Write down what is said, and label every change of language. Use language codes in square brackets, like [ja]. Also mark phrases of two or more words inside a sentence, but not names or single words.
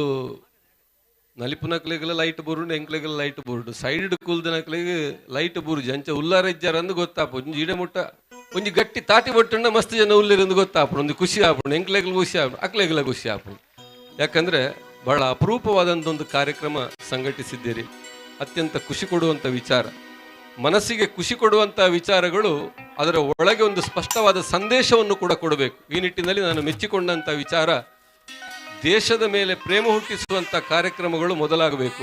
[tcy] ನಲಿಪುನಕ್ಲೆಗೆಲ್ಲ ಲೈಟ್ ಬುರುಂಡು ಎಂಕ್ಲೆಗೆಲ್ಲ ಲೈಟ್ ಬುರುಡು ಸೈಡ್ ಕುಲ್ದನಕ್ಲೆಗೆ ಲೈಟ್ ಬುರುಜು ಅಂಚ ಉಲ್ಲಾರಜ್ಜಾರಂದು ಗೊತ್ತಾಪ ಒಂಜಿ ಇಡೆ ಮುಟ್ಟ ಒಂಜಿ ಗಟ್ಟಿ ತಾಟಿ ಬೊಟ್ಟುಂಡ ಮಸ್ತ್ ಜನ ಉಲ್ಲಿರಂದು ಗೊತ್ತಾಪುಂಡು ಒಂದು ಖುಷಿ ಆಪುಂಡು ಎಂಕ್ಲೆಗ್ಲ ಖುಷಿ ಆಪುಂಡು ಅಕ್ಲೆಗೆಲ್ಲ ಖುಷಿ ಆಪುಂಡು [kn] ಯಾಕಂದ್ರೆ ಬಹಳ ಅಪರೂಪವಾದಂಥ ಒಂದು ಕಾರ್ಯಕ್ರಮ ಸಂಘಟಿಸಿದ್ದೀರಿ. ಅತ್ಯಂತ ಖುಷಿ ಕೊಡುವಂಥ ವಿಚಾರ, ಮನಸ್ಸಿಗೆ ಖುಷಿ ಕೊಡುವಂಥ ವಿಚಾರಗಳು ಅದರ ಒಳಗೆ ಒಂದು ಸ್ಪಷ್ಟವಾದ ಸಂದೇಶವನ್ನು ಕೂಡ ಕೊಡಬೇಕು. ಈ ನಿಟ್ಟಿನಲ್ಲಿ ನಾನು ಮೆಚ್ಚಿಕೊಂಡಂಥ ವಿಚಾರ, ದೇಶದ ಮೇಲೆ ಪ್ರೇಮ ಹುಟ್ಟಿಸುವಂಥ ಕಾರ್ಯಕ್ರಮಗಳು ಮೊದಲಾಗಬೇಕು.